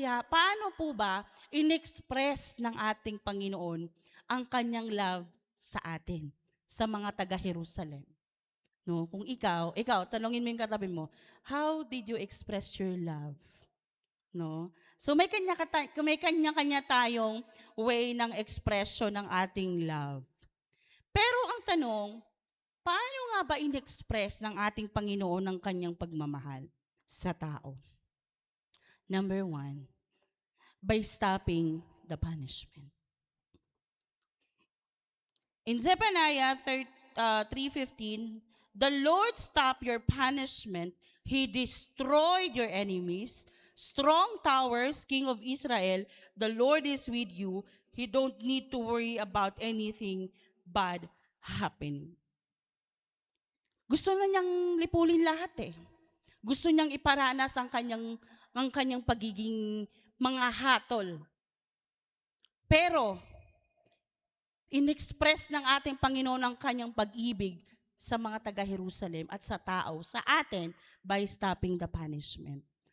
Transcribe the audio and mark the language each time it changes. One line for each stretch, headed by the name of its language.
Filipino: Paano po ba in-express ng ating Panginoon ang kanyang love sa atin, sa mga taga-Jerusalem? No, kung ikaw, tanungin mo yung katabi mo,
English: how did you express your love?
Filipino: No? So may kanya-kanya tayong way ng expression ng ating love. Pero ang tanong, paano nga ba in-express ng ating Panginoon ang kanyang pagmamahal sa tao?
English: Number 1, by stopping the punishment. In Zephaniah 3:15, the Lord stopped your punishment. He destroyed your enemies. Strong towers, King of Israel, the Lord is with you. He don't need to worry about anything bad happening.
Filipino: Gusto na niyang lipulin lahat eh. Gusto niyang iparanas ang kanyang pagiging mga hatol. Pero, in-express ng ating Panginoon ang kanyang pag-ibig sa mga taga-Jerusalem at sa tao, sa atin,
English: by stopping the punishment.